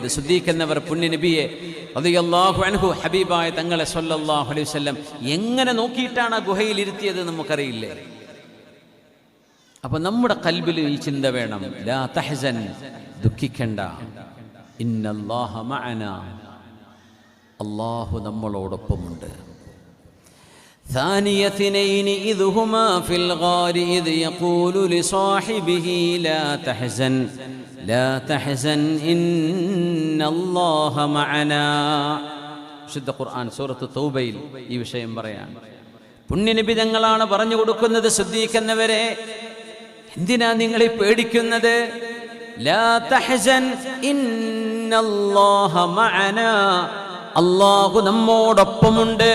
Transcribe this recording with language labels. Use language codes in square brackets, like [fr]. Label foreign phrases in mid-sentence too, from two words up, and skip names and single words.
[ml] സിദ്ദീഖ് എന്നവർ പുണ്യനബിയെ [ar] رضي الله عنه, [ml] ഹബീബായ തങ്ങളെ [ar] صلى الله عليه وسلم [ml] എങ്ങനെ നോക്കിയിട്ടാണ് ആ ഗുഹയിൽ ഇരുത്തിയത് നമുക്കറിയില്ലേ? അപ്പൊ നമ്മുടെ ഖൽബിൽ ഈ ചിന്ത വേണം. [ar] لا تحزن, ദുഃഖിക്കണ്ട. إن الله معنا. [ml] അല്ലാഹു നമ്മളോടൊപ്പമുണ്ട്. [ar] ثاني اثنين إذ هما في الغار إذ يقول لصاحبه لا تحزن إن الله معنا. [ml] വിശുദ്ധ ഖുർആൻ സൂറത്ത് തൗബയിൽ ഈ വിഷയം പറയാണ്. പുണ്യനബി തങ്ങളാണ് പറഞ്ഞു കൊടുക്കുന്നത്, സിദ്ദീഖ് എന്നവരെ, എന്തിനാ നിങ്ങൾ ഈ പേടിക്കുന്നത്? [ar] لا تحزن إن الله معنا. [ml] അല്ലാഹു നമ്മോടൊപ്പമുണ്ട്.